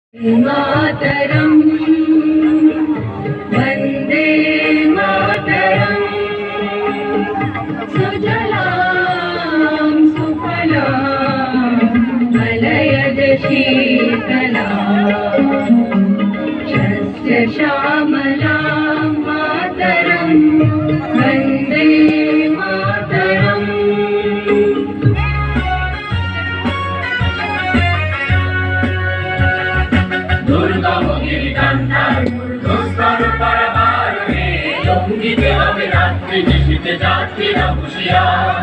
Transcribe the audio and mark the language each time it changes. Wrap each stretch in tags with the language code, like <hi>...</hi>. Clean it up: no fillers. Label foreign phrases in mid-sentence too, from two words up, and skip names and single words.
<sa>मातरम वंदे मातरम सुजलां सुफलां मलयज शीतलां शस्य श्यामलां मातरं वंदे मातरम।</sa> <bn>দুষ্কর পরবারে লঙ্ঘিতে হবে রাত্রি নিশীথে যাত্রীরা হুঁশিয়ার।</bn>